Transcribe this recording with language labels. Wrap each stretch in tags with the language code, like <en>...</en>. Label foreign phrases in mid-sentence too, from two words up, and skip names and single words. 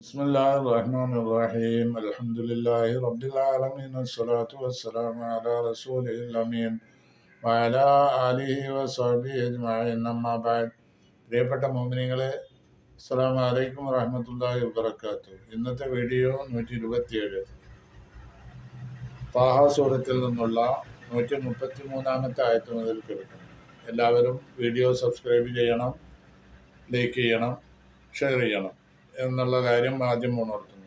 <ar>بسم الله الرحمن الرحيم الحمد لله رب العالمين والصلاة والسلام على رسوله الأمين وعلى آله وصحبه أجمعين أما بعد</ar> <ml>പ്രിയപ്പെട്ട മുഅ്മിനീങ്ങളെ</ml> <ar>السلام عليكم ورحمة الله وبركاته.</ar> <ml>ഇന്നത്തെ വീഡിയോ 127 താഹ സൂറത്തിൽ നിന്നുള്ള 133 ആയത്ത് മുതൽ കേൾക്കണം. എല്ലാവരും വീഡിയോ സബ്സ്ക്രൈബ് ചെയ്യണം, ലൈക്ക് ചെയ്യണം, ഷെയർ ചെയ്യണം എന്നുള്ള കാര്യം ആദ്യം ഉണർത്തുന്നു.</ml>